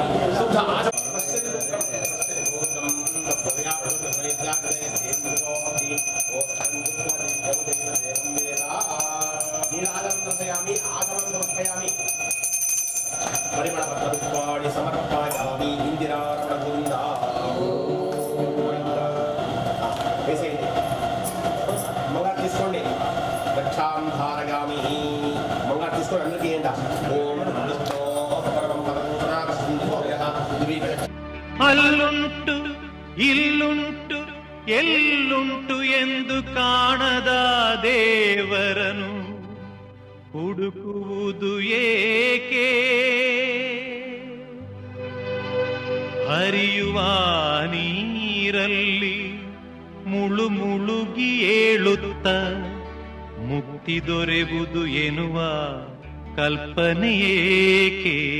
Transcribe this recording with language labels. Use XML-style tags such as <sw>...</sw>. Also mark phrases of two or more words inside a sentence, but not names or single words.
<sa>శుద్ధ ఆచ పరిమళపత్రపుష్పాణి సమర్పయామి.</sa> <te>ఇందిరారమణ గోవింద. వేసేయండి. మంగారు తీసుకోండి.</te> <sa>రక్షాం ధారయామి.</sa> <te>మంగారు తీసుకొని అందరికీ ఏంట.</te> <sa>ఓం విష్ణో పరమం పదం</sa> <kn>ಅಲ್ಲುಂಟು ಇಲ್ಲುಂಟು ಎಲ್ಲುಂಟು ಎಂದು ಕಾಣದ ದೇವರನು ಹುಡುಕುವುದು ಏಕೆ? ಹರಿಯುವ ನೀರಲ್ಲಿ ಮುಳುಗಿ ಏಳುತ್ತ ಮುಕ್ತಿ ದೊರೆವುದು ಎನ್ನುವ ಕಲ್ಪನೆಯೇಕೆ?</kn>